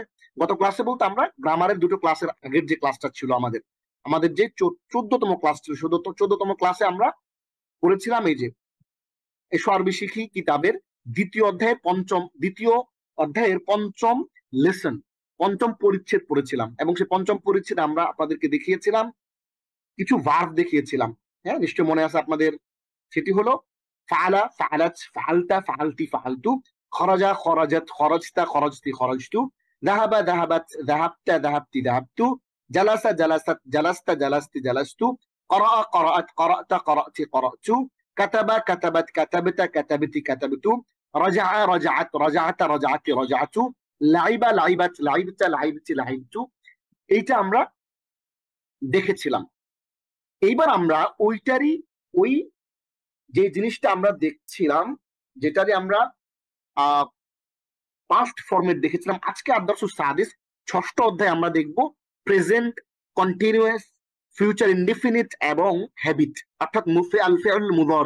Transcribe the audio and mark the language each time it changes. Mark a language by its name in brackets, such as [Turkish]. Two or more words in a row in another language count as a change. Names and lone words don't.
[Bangla] গত ক্লাসে বলতে আমরা গ্রামারের দুটো ক্লাসের আগের যে ক্লাসটা ছিল আমাদের, আমাদের যে 14তম ক্লাস ছিল, 14তম ক্লাসে আমরা পড়েছিলাম এই যে এসো আরবি শিখি কিতাবের দ্বিতীয় অধ্যায়ের পঞ্চম লেসন, পঞ্চম পরিচ্ছেদ পড়েছিলাম। এবং সেই পঞ্চম পরিচ্ছেদ আমরা আপনাদেরকে দেখিয়েছিলাম, কিছু ভার্ব দেখিয়েছিলাম। হ্যাঁ, নিশ্চয় মনে আছে আপনাদের। সেটি হলো ফাআলা, [Arabic] فعلت، فعلت، فعلت، فعلت، خرج، خرجت، خرجت، خرجت، خرجت، ذهب، ذهبت، ذهبت، ذهبت، ذهبت، جلس، جلست، جلست، جلست، جلست, قرأ، قرأت، قرأت، قرأت، قرأت، كتب، كتبت، كتبت، كتبت، كتبت، رجع، رجعت، رجعت، رجعت، رجعت، لعب، لعبت، لعبت، لعبت، لعبت। [Bangla] এইটা আমরা দেখেছিলাম। এইবার আমরা ওইটারই ওই যে জিনিসটা আমরা দেখছিলাম, যেটারে আমরা [English] past format [Bangla] দেখেছিলাম, আজকে [Arabic] الدرس السادس [Bangla] ষষ্ঠ অধ্যায় আমরা দেখব [English] present continuous, future indefinite [Bangla] এবং হ্যাবিট, অর্থাৎ [Arabic] الفعل المضارع.